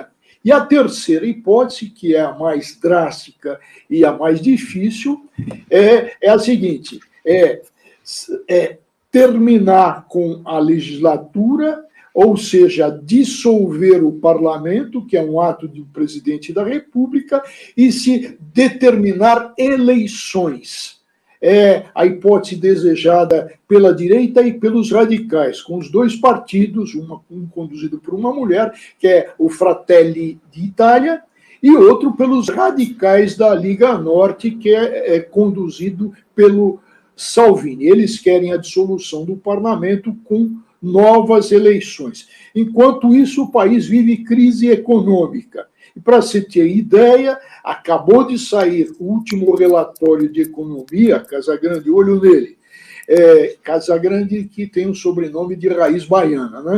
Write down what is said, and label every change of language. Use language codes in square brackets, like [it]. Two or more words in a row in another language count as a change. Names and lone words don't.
[pt] E a terceira hipótese, que é a mais drástica e a mais difícil, é a seguinte: terminar com a legislatura, ou seja, dissolver o parlamento, que é um ato do presidente da República, e se determinar eleições. É a hipótese desejada pela direita e pelos radicais, com os dois partidos, um conduzido por uma mulher, que é o Fratelli d'Italia, e outro pelos radicais da Liga Norte, que é conduzido pelo Salvini. Eles querem a dissolução do parlamento com novas eleições. Enquanto isso, o país vive crise econômica. E, para você ter ideia, acabou de sair o último relatório de economia, Casagrande, olho nele, Casagrande, que tem um sobrenome de raiz baiana, né?